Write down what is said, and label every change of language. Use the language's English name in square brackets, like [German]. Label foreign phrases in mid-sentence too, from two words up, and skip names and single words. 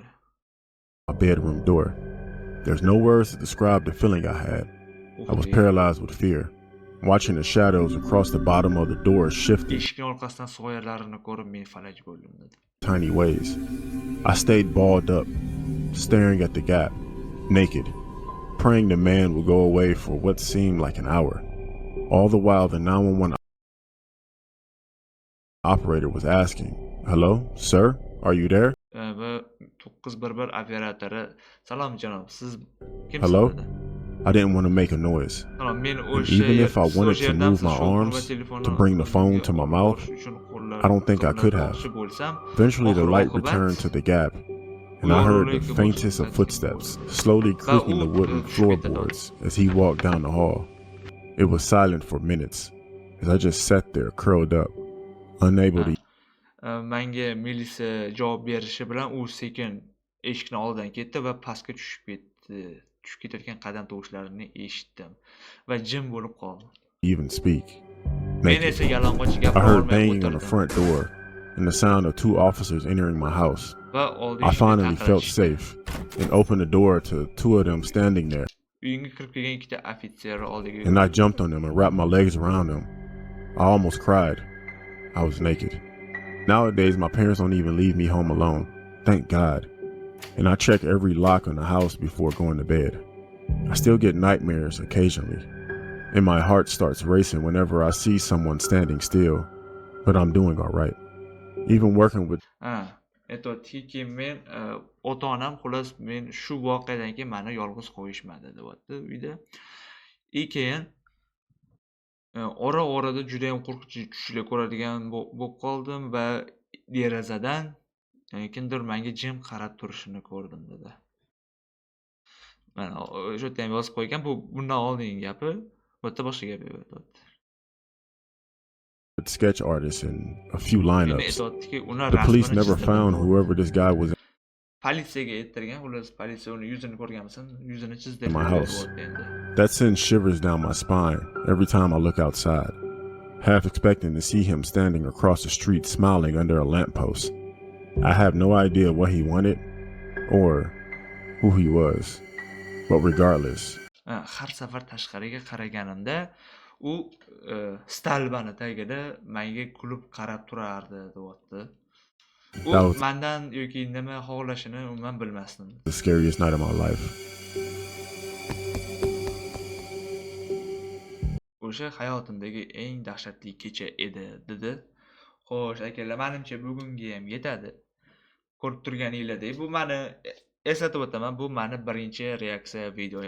[English] My bedroom door. There's no words to describe the feeling I had. I was paralyzed with fear, watching the shadows across the bottom of the door shifting [Uzbek] eshikni orqasidan soyalarini ko'rib men falaj bo'ldim dedi. [English] Tiny ways. I stayed balled up, staring at the gap, naked, praying the man would go away for what seemed like an hour. All the while the 911 operator was asking, "Hello, sir? Are you there?" [Uzbek] Va 911 operatori, "Salom janob, siz kimsiz?" [English] Hello? I didn't want to make a noise. And even if I wanted to move my arms to bring the phone to my mouth, I don't think I could have. Eventually the light returned to the gap, and I heard the faintest of footsteps slowly creaking the wooden floorboards as he walked down the hall. It was silent for minutes as I just sat there curled up, unable to. [Uzbek] Menga militsiya javob berishi bilan u sekin eshikni oldidan ketdi va pastga tushib ketdi. Tushib ketayotgan qadam tovushlarini eshitdim va jim bo'lib qoldim. [English] Even speak. [Uzbek] Men esa yalang'och [English] I [Uzbek] gapira [English] heard [Uzbek] olmay [English] banging on the [Uzbek] o'tirdim. [English] front door and the sound of 2 officers entering my house. [Uzbek] Va [English] I finally felt safe and opened the door to 2 of them standing there. [Uzbek] Uyimga kirib kelgan ikkita ofitser oldiga. [English] And I jumped on them and wrapped my legs around them. I almost cried. I was naked. Nowadays, my parents don't even leave me home alone. Thank God. And I check every lock on the house before going to bed. I still get nightmares occasionally. And my heart starts racing whenever I see someone standing still. But I'm doing all right. Even working with. [Uzbek] Aytayaptiki, men ota-onam xullas men shu voqeadan keyin meni yolg'iz qo'yishmadi deyapti uyda. Keyin ora-orada juda ham qo'rqinchli tushlar ko'radigan bo'lib qoldim va derazadan kimdir menga jim qarab turishini ko'rdim dedi. Mana o'sha yerda ham yozib qo'ygan, bu bundan oldingi gapi. Bu yerda boshqa gap yo'q. [English] sketch artist and a few [Uzbek] Endi [English] lineups. [Uzbek] aytayaptiki, ular [English] The police [Uzbek] rasmini [English] never [Uzbek] chizdi. [English] found whoever this guy was [Uzbek] Politsiyaga ayttirgan, xullas politsiya uni yuzini ko'rganmisan, yuzini chizdi [English] in my [Uzbek] deb [English] house. [Uzbek] beryapti endi. [English] That sends shivers down my spine every time I look outside, half expecting to see him standing across the street smiling under a lamppost. I have no idea what he wanted or who he was, but regardless, [Uzbek] Har safar tashqariga qaraganimda u stalbani tagida menga kulib qarab turardi, deyapti. U [English] that was [Uzbek] mendan yoki nima xohlashini umuman bilmasdim. [English] the scariest night of my life. [Uzbek] O'sha hayotimdagi eng dahshatli kecha edi, dedi. Xo'sh, akalar, menimcha bugunga ham yetadi. Ko'rib turganinglardek, bu meni eslatib o'taman, bu meni birinchi reaksiya videoyim.